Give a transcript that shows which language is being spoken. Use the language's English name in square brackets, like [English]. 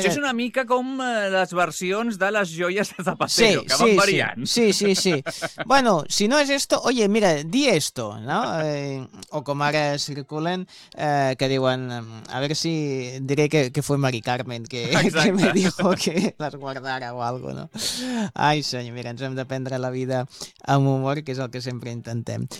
[Catalan] Això és una mica com les versions de les joies de Zapatero, sí, que van sí, variant. [Spanish] Sí, sí, sí. Bueno, si no és esto, oye, mira, di esto, no? [Catalan] O com ara circulen, que diuen, a veure si diré [Spanish] que fue Mari Carmen que me dijo que les guardara o algo, no? [Catalan] Ai, senyor, mira, ens hem de prendre la vida amb humor, que és el que sempre intentem.